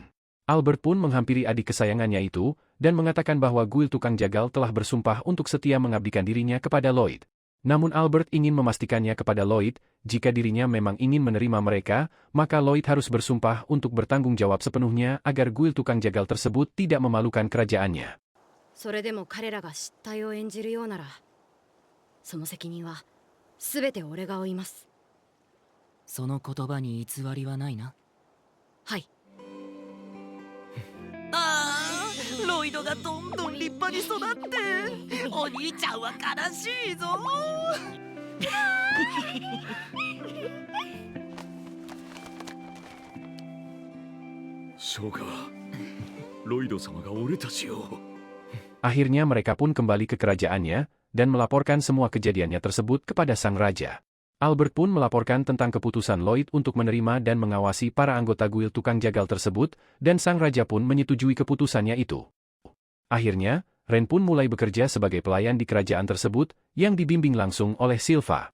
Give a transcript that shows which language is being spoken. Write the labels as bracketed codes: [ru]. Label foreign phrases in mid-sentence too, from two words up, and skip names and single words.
[id] Albert pun menghampiri adik kesayangannya itu, dan mengatakan bahwa guild tukang jagal telah bersumpah untuk setia mengabdikan dirinya kepada Lloyd. Namun Albert ingin memastikannya kepada Lloyd, jika dirinya memang ingin menerima mereka, maka Lloyd harus bersumpah untuk bertanggung jawab sepenuhnya agar guild tukang jagal tersebut tidak memalukan kerajaannya. [ja] それでも彼らが失態を演じるようなら、その責任は全て俺が負います。その言葉に偽りはないな。はい。ああ、ロイドがどんどん立派に育ってお兄ちゃんは悲しいぞ。そうか、ロイド様が俺たちを。 [id] Akhirnya mereka pun kembali ke kerajaannya, dan melaporkan semua kejadiannya tersebut kepada sang raja. Albert pun melaporkan tentang keputusan Lloyd untuk menerima dan mengawasi para anggota guild tukang jagal tersebut, dan sang raja pun menyetujui keputusannya itu. Akhirnya, Ren pun mulai bekerja sebagai pelayan di kerajaan tersebut, yang dibimbing langsung oleh Silva.